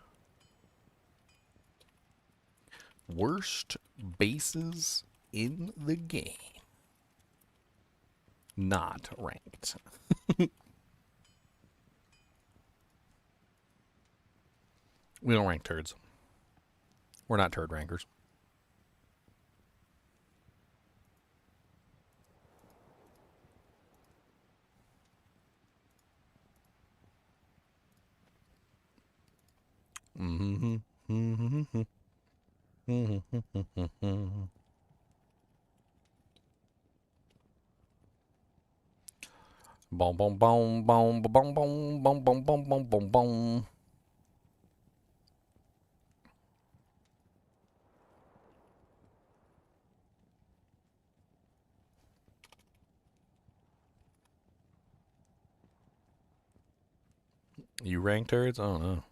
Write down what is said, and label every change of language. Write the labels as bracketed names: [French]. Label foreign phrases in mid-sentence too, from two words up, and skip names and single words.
[English] Worst bases in the game. Not ranked. We don't rank turds. We're not turd rankers. Mm-hmm. Mm-hmm. Mm-hmm. Boom, boom, boom, boom, boom, boom, boom, boom, boom, boom, boom, boom. You rank turds? I don't know.